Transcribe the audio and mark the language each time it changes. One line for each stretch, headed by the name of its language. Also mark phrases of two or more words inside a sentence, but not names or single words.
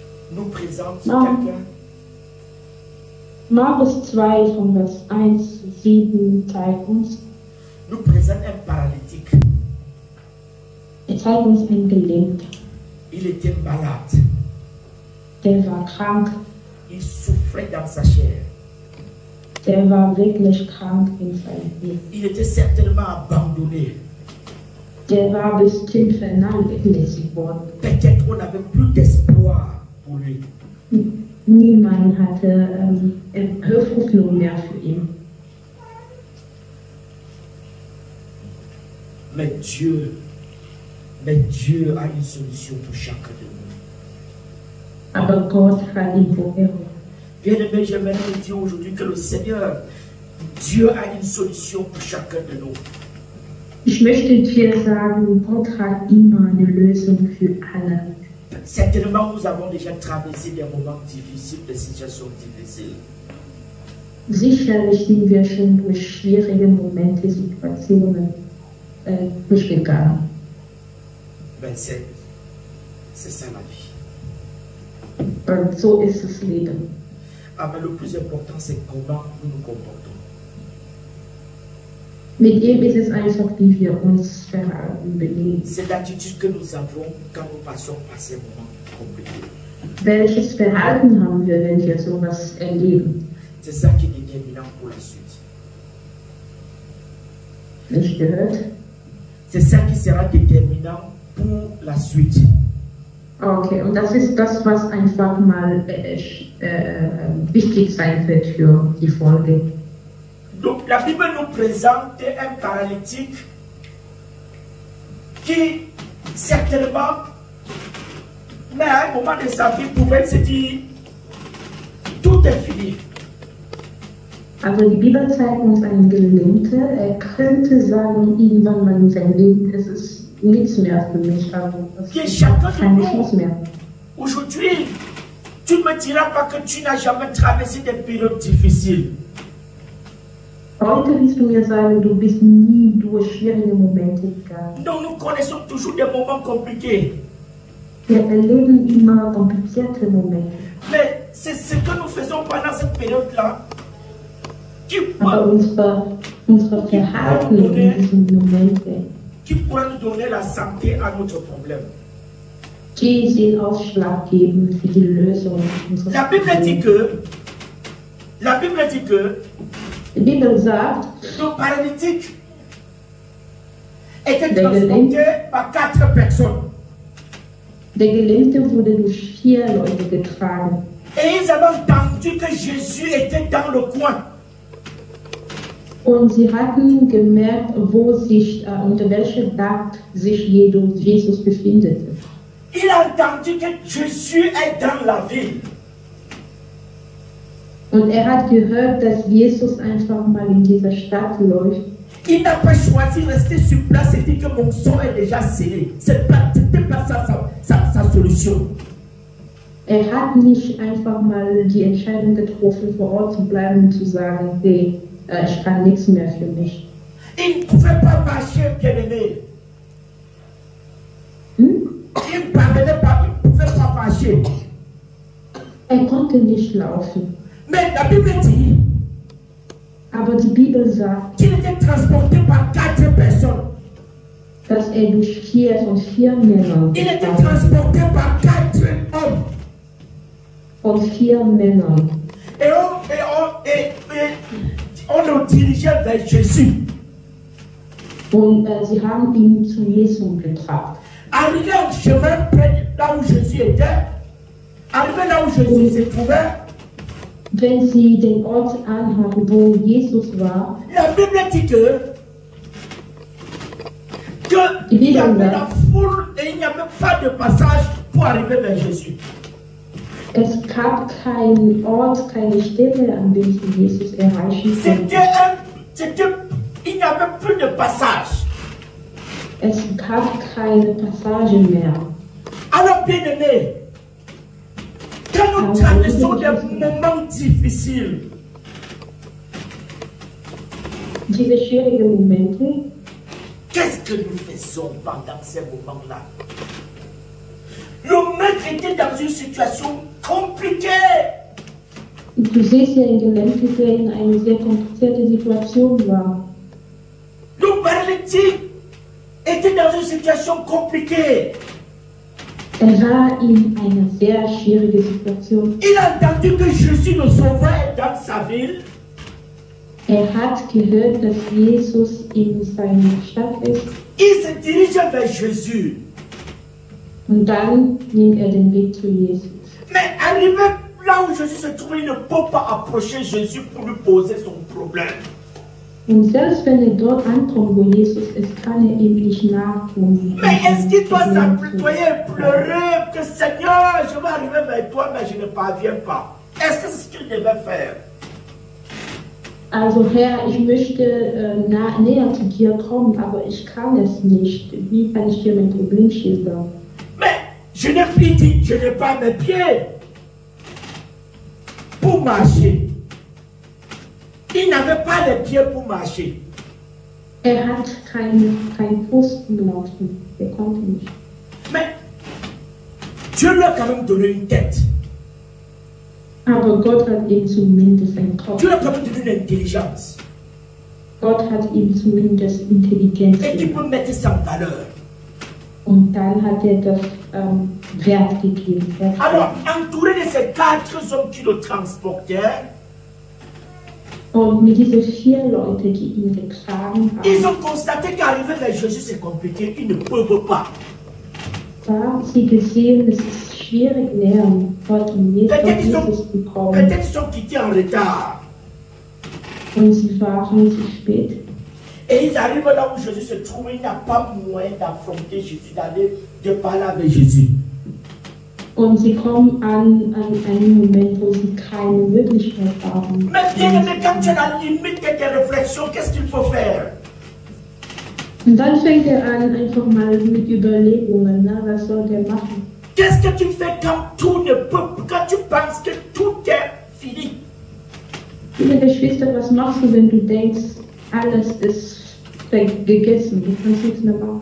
French: nous présente quelqu'un.
German: Markus 2 von Vers 1-7 zeigt uns,
French: Nous présente un paralytique.
German: zeigt uns einen Gelähmten.
French: Il était malade.
German: Der war krank,
French: Il souffrait dans sa chair.
German: der war wirklich krank in seinem Leben.
French: Il était certainement abandonné.
German: Der war bestimmt vernachlässigt worden.
French: Peut-être on n'avait plus d'espoir pour lui.
German: Niemand hatte Hoffnung mehr für ihn.
French: Mais Dieu a une solution pour chacun de nous.
German: Aber Gott hat ihn vorgeholt.
French: Bien-aimé, j'aimerais vous dire aujourd'hui que le Seigneur, Dieu a une solution pour chacun de nous.
German: Ich möchte dir sagen, Gott hat immer eine Lösung für alle.
French: Certainement, nous avons déjà traversé des moments difficiles, des situations difficiles.
German: Sicherlich sind wir schon durch schwierige Momente, Situationen durchgegangen.
French: Mais c'est ça la vie.
German: Und so ist das Leben.
French: Ah, mais le plus important, c'est comment nous nous comportons.
German: Mit ihm ist es einfach, wie wir uns verhalten, benehmen.
French: C'est l'attitude que nous avons quand nous passons par ces moments compliqués.
German: Welches Verhalten haben wir, wenn wir sowas erleben?
French: C'est ça qui est déterminant pour la suite.
German: Nicht gehört?
French: C'est ça qui sera déterminant pour la suite.
German: Okay, und das ist das, was einfach mal wichtig sein wird für die Folge.
French: Donc la Bible nous présente un paralytique qui certainement, mais à un moment de sa vie, pouvait se dire, tout est fini.
German: Also die Bibel zeigt uns einen Gelähmten, er könnte sagen, irgendwann mal in seinem Leben, es ist nichts mehr für mich, also es ist keine Chance mehr.
French: Aujourd'hui, tu ne me diras pas que tu n'as jamais traversé des périodes difficiles.
German: Heute wirst du mir sagen, du bist nie durch schwierige Momente gegangen.
French: Donc nous connaissons toujours des moments compliqués.
German: Wir erleben immer komplizierte Momente.
French: Mais c'est ce que nous faisons pendant cette période-là qui
German: Aber unsere Verhalten in diesen Momenten,
French: qui pourrait nous donner la santé à notre problème.
German: die sind ausschlaggebend für die Lösung unseres
French: La Bible dit que
German: Die Bibel sagt,
French: le paralytique était transporté par 4 personnes.
German: der Gelähmte wurde durch 4 Leute getragen.
French: Et ils avaient entendu que Jésus était dans le coin.
German: Und sie hatten gemerkt, wo sich, unter welchem Dach sich Jesus befindet.
French: Il a entendu que Jésus est dans la ville.
German: Und er hat gehört, dass Jesus einfach mal in dieser Stadt läuft.
French: Il n'a pas choisi de rester sur place et dit que mon sort est déjà scellé. C'était pas sa solution.
German: Er hat nicht einfach mal die Entscheidung getroffen, vor Ort zu bleiben und zu sagen, hey, ich kann nichts mehr für mich.
French: Il ne pouvait pas marcher, bien-aimé. Il ne parvenait pas, il ne pouvait pas marcher.
German: Er konnte nicht laufen.
French: Mais la Bible dit
German: Aber die Bibel sagt,
French: qu'il était transporté par 4 personnes.
German: dass er durch 4 Männern
French: Il était transporté par 4 hommes.
German: von 4 Männern.
French: Et on le dirigeait vers Jésus.
German: Und sie haben ihn zu Jesus gebracht.
French: Arrivé au chemin près là où Jésus était, arrivé là où Jésus se trouvait,
German: Wenn sie den Ort anhaben, wo Jesus war,
French: la Bible dit il y avait la foule et il n'y avait pas de passage pour arriver vers Jésus.
German: es gab keinen Ort, keine Stelle, an dem sie Jesus erreichen konnten.
French: Il n'y avait plus de passage.
German: Es gab keine Passage mehr.
French: Alors, bien-aimés, quand nous traversons des moments difficiles,
German: Diese schwierigen Momente,
French: qu'est-ce que nous faisons pendant ces moments-là? Le maître était dans une situation
German: Du siehst ja einen Gelähmten, der in eine sehr komplizierte Situation war.
French: Le paralytique était dans une situation compliquée.
German: Er war in einer sehr schwierigen Situation.
French: Il a entendu que Jésus le sauvait dans sa ville.
German: Er hat gehört, dass Jesus in seiner Stadt ist.
French: Il se dirigeait vers Jésus.
German: Und dann nimmt er den Weg zu Jesus.
French: Mais arrivé là où Jésus se trouvait, il ne peut pas approcher Jésus pour lui poser son problème.
German: Und selbst wenn er dort ankommt, wo Jesus ist, kann er ihm nicht nachkommen.
French: Mais est-ce qu'il doit s'apitoyer et pleurer que Seigneur, je vais arriver vers toi, mais je ne parviens pas? Est-ce que c'est ce qu'il devait faire?
German: Also Herr, ich möchte näher zu dir kommen, aber ich kann es nicht. Wie kann ich dir mein Problem schildern?
French: Mais je n'ai pas mes pieds pour marcher. Il n'avait pas les pieds pour marcher.
German: Er hat keinen Fuß zum Laufen. Er konnte nicht.
French: Mais Dieu lui a quand même donné une tête.
German: Aber Gott hat ihm zumindest einen Kopf.
French: Dieu lui a quand même donné une intelligence.
German: Gott hat ihm zumindest Intelligenz
French: Et qui
German: gegeben.
French: peut mettre ça en valeur.
German: Und dann hat er das Wert gegeben.
French: Alors, entouré de ces 4 hommes qui le transportaient,
German: Und mit diesen 4 Leuten, die ihn getragen
French: ils
German: haben,
French: ont constaté qu'arriver vers Jésus c'est compliqué, ils ne peuvent pas.
German: da haben sie gesehen, es ist schwierig, näher von Jesus zu kommen.
French: Peut-être ils sont quittés en retard.
German: Und sie waren zu spät.
French: Et ils arrivent là où Jésus se trouve, il n'a pas moyen d'affronter Jésus, d'aller de parler avec Jésus.
German: Und sie kommen an einen Moment, wo sie keine Möglichkeit haben.
French: Mais bien aimé, quand tu es à la limite de tes réflexions, qu'est-ce qu'il faut faire?
German: Und dann fängt er an, einfach mal mit Überlegungen, ne? Was soll der machen?
French: Qu'est-ce que tu fais quand tout ne peut, quand tu penses que tout est fini?
German: Liebe Geschwister, was machst du, wenn du denkst, alles ist gegessen, du kannst nichts mehr machen?